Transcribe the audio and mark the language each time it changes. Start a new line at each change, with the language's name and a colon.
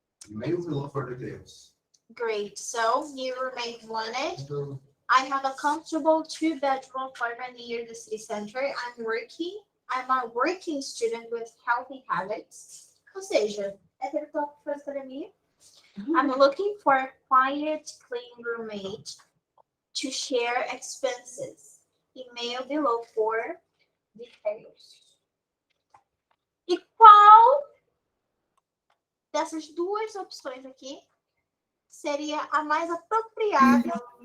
English: Email below for details. Great. So, new roommate wanted. I have a comfortable two-bedroom apartment near the city center. I'm a working student with healthy habits.
Portuguese: Ou seja, é aquele tópico para academia.
English: I'm looking for a quiet, clean roommate to share expenses. Email below for details.
Portuguese: E qual dessas duas opções aqui seria a mais apropriada?